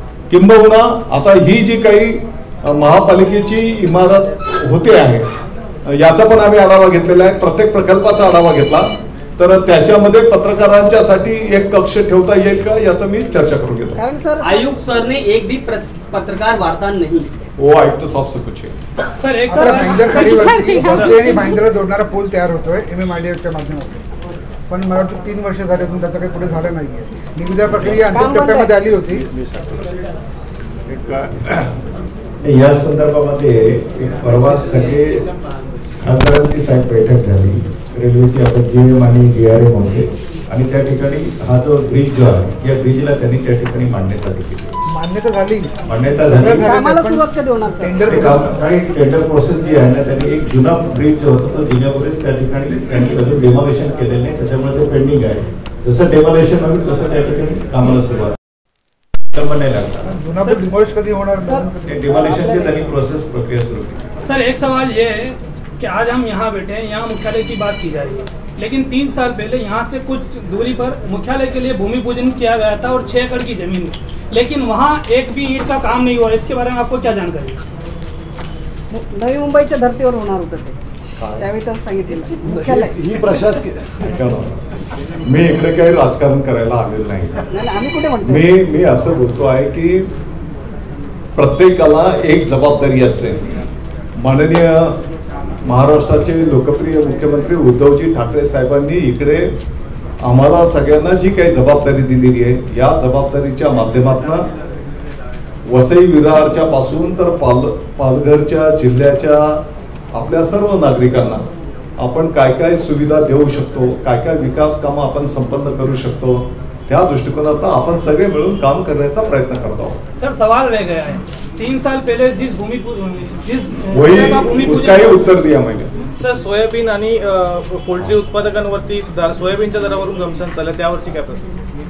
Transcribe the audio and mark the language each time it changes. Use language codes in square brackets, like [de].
[mr] किंबहुना आता ही जी काही महापालिकेची इमारत होते आहे याचा पण आम्ही आढावा घेतलेला आहे, प्रत्येक प्रकल्पाचा आढावा घेतला, तर त्याच्यामध्ये पत्रकारांच्यासाठी एक कक्ष ठेवता येईल का याचं मी चर्चा करून घेतो। कारण सर [hi] आयुक्त सर ने एक भी पत्रकार वार्ता नहीं, वो आयुक्त साहेब से पूछे। [mr] सर एक भाईंदर खाडीवरती वसई आणि भाईंदरला जोडणारा पूल तयार होतोय MMRDA माध्यमातून, पण मला वाटतं 3 वर्ष झाले अजून त्याचं काही पुढे झालं नाहीये। निविदा प्रक्रिया अंतिम टप्प्यामध्ये आली होती। या संदर्भामध्ये एक परवा सगळे खासदारांची साहेब बैठक झाली, रेल्वेची आता GM आणि DRM होते, आणि त्या ठिकाणी हा जो ब्रिज जो आहे या ब्रिजला त्यांनी त्या ठिकाणी मान्यता दिली। मान्यता झाली आम्हाला सुरुवात कधी होणार सर? टेंडर काही टेंडर प्रोसेस जी आहे ना, त्यांनी एक जुना ब्रिज जो होता तो जिन्यावरच त्या ठिकाणी त्यांनी अजून डेमोलेशन केलेलं नाही, त्याच्यामुळे ते पेंडिंग आहे। जसं डेमोलेशन होईल तसं त्या ठिकाणी कामाला सुरुवात विलंब नाही लागणार. जुना पूल डिमॉलिश कधी होणार? ते डिमॉलिशनची त्यांनी प्रोसेस प्रक्रिया सुरू केली. [hi] सर एक सवाल ये है कि आज हम यहाँ बैठे हैं, यहाँ मुख्यालय की बात की जा रही है, लेकिन 3 साल पहले यहाँ से कुछ दूरी पर मुख्यालय के लिए भूमि पूजन किया गया था और 6 एकड़ की जमीन, लेकिन वहाँ एक भी ईंट का काम नहीं हुआ. इसके बारे में आपको क्या जानकारी? [mr] नवी मुंबईच्या धर्तीवर होणार होतं ते, त्यावेळी तसं सांगितलं मुख्यालय. ही प्रशासकीय मी इकडे काही राजकारण करायला आलेलं नाही. नाही, आम्ही कुठे म्हणतो? मी असं बोलतो आहे की प्रत्येकाला एक जबाबदारी असते. माननीय महाराष्ट्राचे लोकप्रिय मुख्यमंत्री उद्धवजी ठाकरे साहेबांनी इकडे आम्हाला सगळ्यांना जी काही जबाबदारी दिलेली आहे, या जबाबदारीच्या माध्यमातून वसई विरारच्या पासून तर पालघरच्या जिल्ह्याच्या आपल्या सर्व नागरिकांना आपण काय काय सुविधा देऊ शकतो, काय काय विकास कामं आपण संपन्न करू शकतो, त्या दृष्टिकोनातून आपण सगळे मिळून काम करण्याचा प्रयत्न करतो आहोत. [hi] सर सवाल रह गया है, 3 साल पहले जिस वही उसकाही उत्तर दिया मैंने. [mr] सर सोयाबीन आणि पोल्ट्री उत्पादकांवरती सोयाबीनच्या दरावरून घमसान चाललं, त्यावरची काय प्रतिक्रिया?